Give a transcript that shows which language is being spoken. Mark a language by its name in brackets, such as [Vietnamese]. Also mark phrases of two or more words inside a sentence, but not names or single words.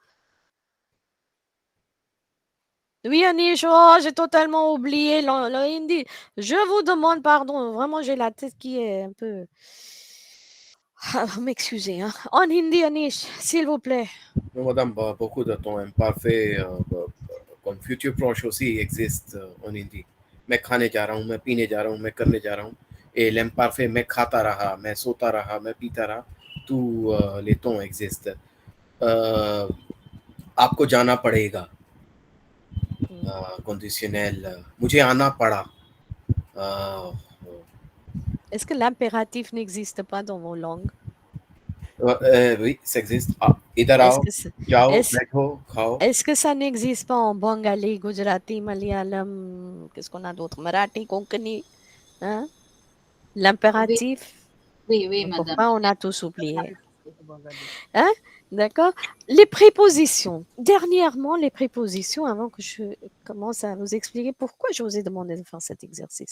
[French] Oui, Anish, oh, j'ai totalement oublié le hindi. Je vous demande pardon. Vraiment, j'ai la tête qui est un peu... Ah, m'excusez. Hein. En hindi, Anish, s'il vous plaît. Non, madame, beaucoup de temps imparfait, comme future proche aussi existe en hindi. [Hindi] मैं खाने जा रहा हूँ, मैं पीने जा रहा हूँ, मैं करने जा रहा हूँ. [French] Et l'imparfait, [Hindi] मैं खाता रहा, मैं सोता रहा, मैं पीता रहा. [French] Tous les temps existent. [Hindi] आपको जाना पड़ेगा, Hmm. conditionnel, मुझे आना पड़ा. [French] Est-ce que l'impératif n'existe pas dans vos langues? Oui, ça existe. [Hindi] इधर [French] Est-ce [Hindi] आओ, [French] que ça, [Hindi] जाओ, [French] est-ce, [Hindi] बैठो, खाओ. [French] est-ce que ça n'existe pas en bengali, gujarati, malayalam, qu'est-ce qu'on a d'autre? Marathi, konkani, hein? Oui, L'impératif? oui, madame. Pourquoi on a tous oublié? Bengali. Hein? D'accord? Les prépositions. Dernièrement, les prépositions, avant que je commence à vous expliquer pourquoi je vous ai demandé de faire cet exercice.